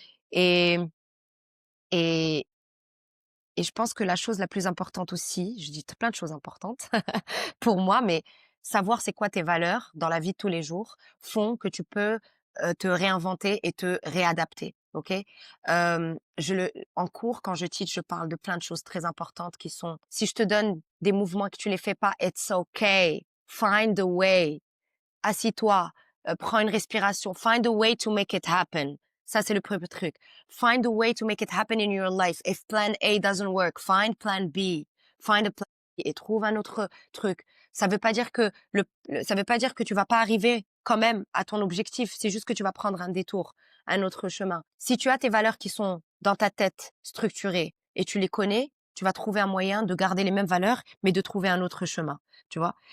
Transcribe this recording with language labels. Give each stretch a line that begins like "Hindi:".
French: Et, et, et je pense que la chose la plus importante aussi, je dis plein de choses importantes pour moi, mais savoir c'est quoi tes valeurs dans la vie de tous les jours font que tu peux te réinventer et te réadapter. Ok. En cours, quand je teach, je parle de plein de choses très importantes qui sont, si je te donne des mouvements et que tu les fais pas,
English: it's okay. Find a way.
French: Assis-toi, prends une respiration.
English: Find a way to make it happen.
French: Ça, c'est le premier truc.
English: Find a way to make it happen in your life. If plan A doesn't work, find plan B. Find a plan B
French: et trouve un autre truc. Ça veut pas dire que ça veut pas dire que tu vas pas arriver quand même à ton objectif. C'est juste que tu vas prendre un détour, un autre chemin. Si tu as tes valeurs qui sont dans ta tête structurées et tu les connais, tu vas trouver un moyen de garder les mêmes valeurs, mais de trouver un autre chemin. Tu vois?